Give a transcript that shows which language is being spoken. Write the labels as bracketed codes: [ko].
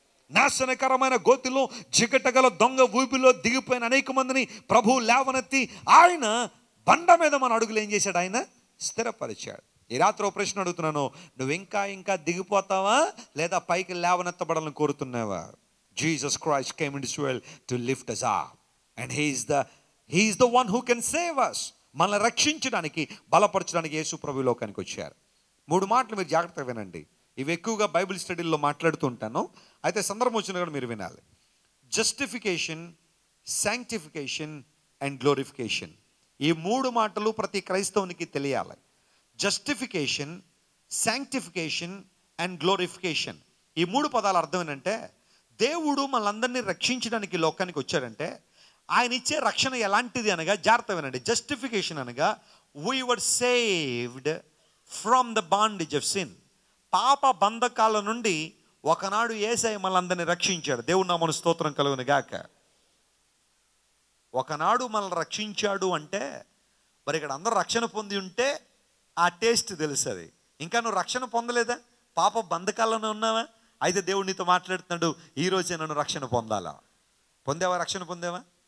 [te] నాశనకరమైన గోతిలో జిగటగల దొంగ ఊపిలో దిగిపోయిన అనేక మందిని ప్రభువు లేవనెత్తి ఆయన బండ మీద మన అడుగులు ఏం చేశాడు? ఆయన స్థిరపరిచాడు. ఈ రాత్రి ఒక ప్రశ్న అడుగుతున్నాను, నువ్వు ఇంకా దిగిపోతావా లేదా పైకి లేవనెత్తబడాలని కోరుతున్నావా? [en] Jesus Christ came into this world to lift us up, and he is the one who can save us. [te] మనల్ని రక్షించడానికి, బలపరచడానికి యేసు ప్రభు లోకానికి వచ్చారు. 3 మాటలు మీరు జాగ్రత్తగా వినండి. ఇవి ఎక్కువగా బైబిల్ స్టడీల్లో మాట్లాడుతూ ఉంటాను, అయితే సందర్భం వచ్చిన కూడా మీరు వినాలి. [en] Justification, sanctification and glorification. [te] ఈ 3 మాటలు ప్రతి క్రైస్తవునికి తెలియాలి. [en] Justification, sanctification and glorification. [te] ఈ 3 పదాల అర్థం ఏంటంటే, దేవుడు మనందరినీ రక్షించడానికి లోకానికి వచ్చాడంటే ఆయన ఇచ్చే రక్షణ ఎలాంటిది అనగా, జాగ్రత్త వినండి. [en] Justification అనగా we were saved from the bondage of sin. [te] పాప బంధకాల నుండి ఒకనాడు యేసయ్య మనందరినీ రక్షించాడు. దేవుని నామమున స్తోత్రం కలుగును గాక. ఒకనాడు మనల్ని రక్షించాడు అంటే మరి ఇక్కడ అందరూ రక్షణ పొంది ఉంటే ఆ టేస్ట్ తెలుస్తుంది. ఇంకా నువ్వు రక్షణ పొందలేదా? పాప బంధకాల్లోనే ఉన్నావా? అయితే దేవుడు నీతో మాట్లాడుతున్నాడు, ఈరోజే నన్ను రక్షణ పొందాలా. పొందేవా? రక్షణ పొందేవా?